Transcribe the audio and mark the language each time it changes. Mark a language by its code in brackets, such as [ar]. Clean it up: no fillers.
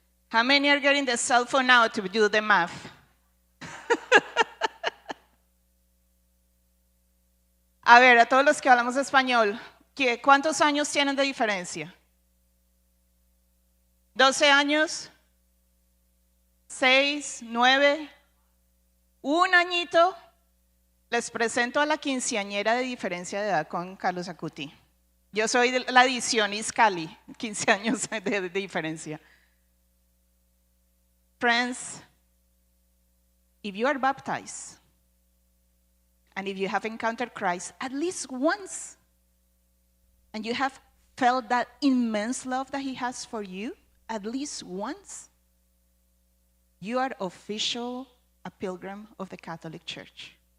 [en] How many are getting the cell phone now to do the math? [es] A ver, a todos los que hablamos español, ¿cuántos años tienen de diferencia? 12 años, 6, 9, un añito. Les presento a la quinceañera de diferencia de edad con Carlos Acuti. Yo soy de la edición Iskali, 15 años de diferencia. [en] Friends, if you are baptized, and if you have encountered Christ at least once, and you have felt that immense love that He has for you at least once, you are official a pilgrim of the Catholic Church.